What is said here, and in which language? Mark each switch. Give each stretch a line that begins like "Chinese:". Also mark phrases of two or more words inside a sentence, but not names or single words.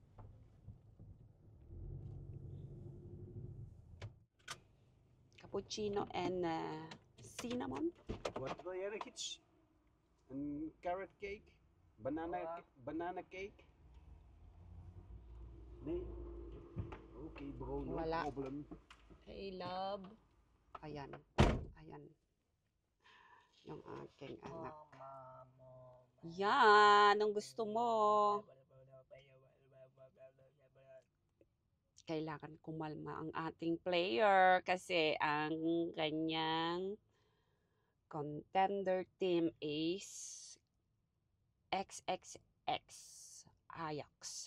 English: Cappuccino and cinnamon.
Dutch: Wat wil jij nog iets? Een
English: carrot cake? Banana cake? Nee? Oké bro, no
Filipino: Wala.
English: problem. Hey love.
Filipino: Ayan. Ayan. Yung aking anak. Yan. Anong gusto mo? kailangan kumalma ang ating player kasi ang kanyang
English: contender team
Filipino: is XXX Ajax.